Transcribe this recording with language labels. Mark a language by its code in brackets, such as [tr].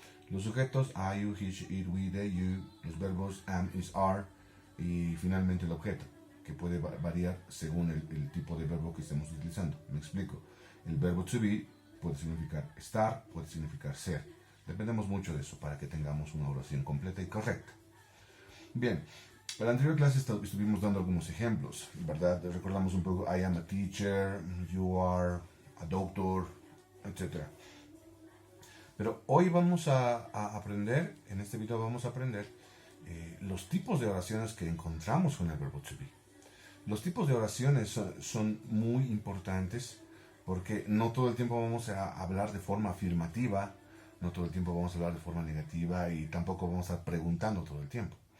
[es] Los sujetos [en] I, you, he, she, it, we, they, you. [es] Los verbos [en] am, is, are. [es] Y finalmente el objeto, que puede variar según el tipo de verbo que estemos utilizando. Me explico. El verbo to be puede significar estar, puede significar ser. Dependemos mucho de eso para que tengamos una oración completa y correcta. Bien, en la anterior clase estuvimos dando algunos ejemplos, ¿verdad? Recordamos un poco [en] I am a teacher, you are a doctor, [es] etc. Pero hoy vamos a aprender, en este video vamos a aprender los tipos de oraciones que encontramos con el verbo to be. Los tipos de oraciones son muy importantes porque no todo el tiempo vamos a hablar de forma afirmativa, no todo el tiempo vamos a hablar de forma negativa y tampoco vamos a estar preguntando todo el tiempo.